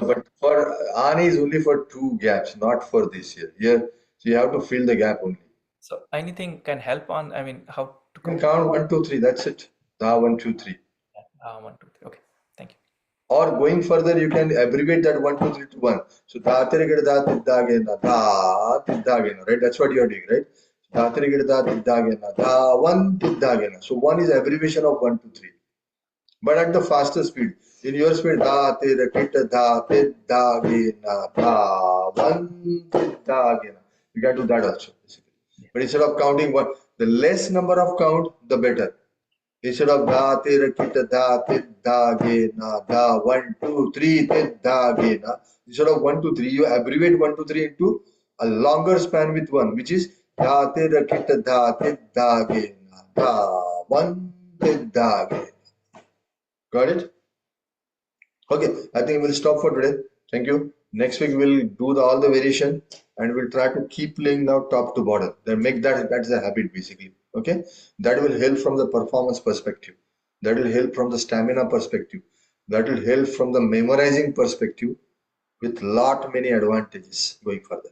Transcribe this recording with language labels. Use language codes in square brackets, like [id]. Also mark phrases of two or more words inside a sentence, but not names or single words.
[en] but for Ani is only for two gaps, not for this year. Here, so you have to fill the gap only. So anything can help on, I mean, how to You can complete. count 1, 2, 3. That's it. Da 1, 2, 3. One, two, three. Okay, thank you. Or going further, you can abbreviate that 1, 2, 3 to 1. So da tirigida da tidda gena da tidda gena, right? That's what you are doing, right? Da tirigida da tidda gena da 1 tidda gena. So 1 is abbreviation of 1, 2, 3. But at the faster speed. In your speed, da tirigida da tidda gena da 1 tidda gena. You can do that also, basically. But instead of counting one, the less number of count, the better. Instead of da tera kita da tit da ge na da 1 2 3 tit da ge na. Instead of 1 2 3, you abbreviate 1 2 3 into a longer span with 1, which is da tera kita da tit da ge na da 1 tit da ge. Got it? Okay, I think we'll stop for today. Thank you. Next week we'll do all the variation and we'll try to keep playing now top to bottom. Then make that's a habit basically. Okay, that will help from the performance perspective. That will help from the stamina perspective. That will help from the memorizing perspective with lot many advantages going further.